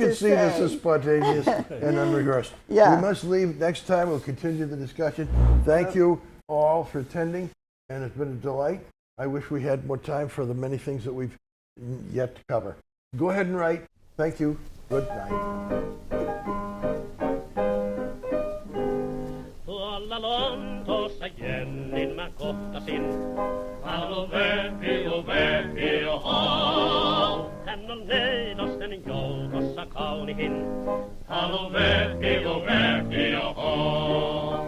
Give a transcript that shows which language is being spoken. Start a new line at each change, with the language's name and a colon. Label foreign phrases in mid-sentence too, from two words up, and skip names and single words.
English: You can see this is spontaneous and unrehearsed. Yeah. We must leave. Next time we'll continue the discussion. Thank you all for attending, and it's been a delight. I wish we had more time for the many things that we've yet to cover. Go ahead and write. Thank you. Good night.
Finnish: Tuolla Lontoossa Jennin mä kohtasin. Halo Vepi, oho. Hän on neidosten joukossa kaunihin. Halo Vepi, oho.